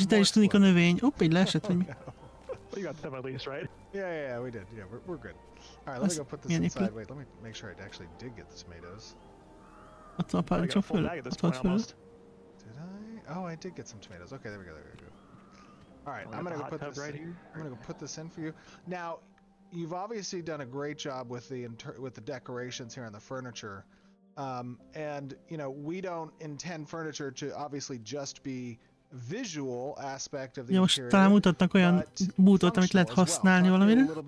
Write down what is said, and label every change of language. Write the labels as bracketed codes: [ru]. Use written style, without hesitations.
[hu] itt el is tűnik a növény. Hopp, így leesett, vagy mi? [en] You got them at least, right? Yeah, we did. Yeah, we're good. All right, let me go put this inside. Wait, let me make sure I actually did get the tomatoes. [hu] Ott van a paradicsom föl. Ott volt föl. [en] Did I? Oh, I did get some tomatoes. Okay, there we go. All right, I'm gonna go put this right here. I'm gonna go put this in for you. Now, you've obviously done a great job with the decorations here and the furniture. And you know, we don't intend furniture to obviously just be visual aspect of the [hu] most talán mutatnak olyan bútot, amit lehet használni valamire.